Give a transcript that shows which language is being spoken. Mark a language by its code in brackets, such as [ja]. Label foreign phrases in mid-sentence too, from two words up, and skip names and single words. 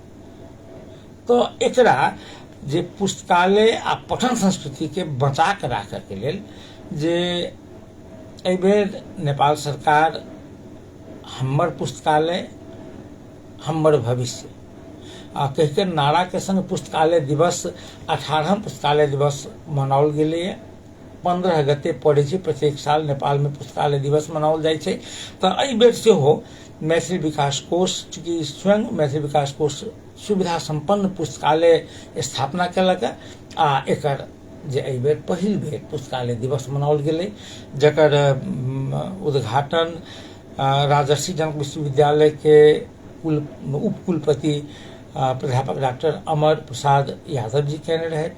[mai] तो एकरा जे पुस्तकालय आ पठन संस्कृति के बचा के राखऽ के लेल जे एहि बेर नेपाल सरकार हमर पुस्तकालय हमर भविष्य कहि के नारा के संग पुस्तकालय दिवस 18वां पुस्तकालय दिवस मनाओल गेलैए। 15 गते पड़ै छै। प्रत्येक साल नेपाल में पुस्तकालय दिवस मनाओल जाइ छै। तऽ एहि बेर सेहो मैथिली विकास कोष, चूँकि स्वयं मैथिली विकास कोष सुविधा संपन्न पुस्तकालय स्थापना केलक, आ एकर जे एहि बेर पहिल बेर पुस्तकालय दिवस मनाओल गेलै, जकर उद्घाटन राजर्षि जनक विश्वविद्यालय के उप कुलपति प्राध्यापक डॉक्टर अमर प्रसाद यादव जी केने रहथि।